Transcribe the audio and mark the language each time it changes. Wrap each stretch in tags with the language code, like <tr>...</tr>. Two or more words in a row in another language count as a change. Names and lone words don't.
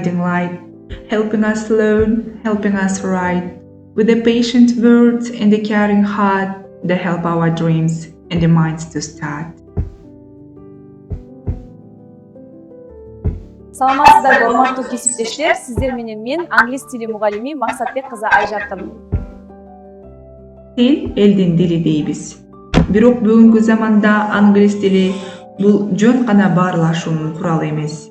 <en>guiding light, helping us learn, helping us write, with the patient words and the caring heart that help our dreams and the minds to start.</en> <ky>Саламатсыздарбы урматтуу кесиптештер, сиздер менен мен англис тили мугалими Максатбек кызы Айжатым. Til элдин дили дейбиз. Бирок бүгүнкү заманда англис тили бул жөн гана баарлашуунун куралы эмес.</ky>